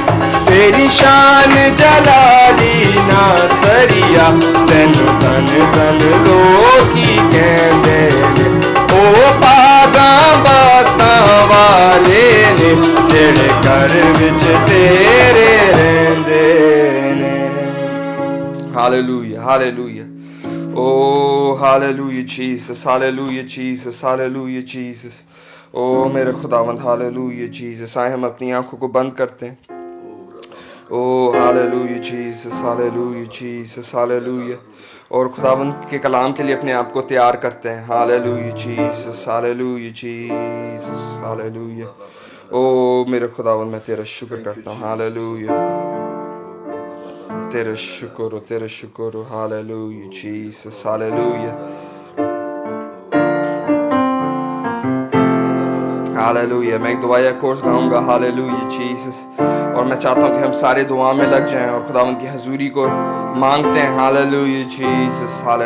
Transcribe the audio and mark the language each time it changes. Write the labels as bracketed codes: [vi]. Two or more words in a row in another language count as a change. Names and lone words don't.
[pa] ਤੇਰੀ ਸ਼ਾਨ ਜਲਾਲੀ ਨਾ ਸਰੀਆ ਤੈਨੂੰ ਤਨ ਤਨ ਲੋਕੀ ਕਹਿੰਦੇ ਨੇ ਉਹ ਪਾਗਾਂ ਬਾਤਾਂ ਵਾਲੇ ਨੇ ਜਿਹੜੇ ਘਰ ਵਿੱਚ ਤੇਰੇ ਰਹਿੰਦੇ ਨੇ [en] Hallelujah hallelujah Oh, hallelujah, Jesus, hallelujah, Jesus, hallelujah, Jesus. [hi] Oh, मेरे खुदावंद, [en] hallelujah, Jesus. [hi] आए हम अपनी आंखों को बंद करते हैं. [en] Oh, hallelujah, Jesus, hallelujah, Jesus, hallelujah. [hi] और खुदावंद के कलाम के लिए अपने आप को तैयार करते हैं. [en] Hallelujah, Jesus, hallelujah, Jesus, hallelujah. [hi] Oh, मेरे खुदावंद, मैं तेरा शुक्र करता हूँ. Hallelujah. तेरा शुक्र हो [en] Hallelujah Jesus hallelujah hallelujah [hi] मैं एक दुआया कोर्स गाऊंगा [en] Hallelujah Jesus [hi] और मैं चाहता हूं कि हम सारे दुआ में लग जाएं और खुदावंद की हजूरी को मांगते हैं [en] Hallelujah Jesus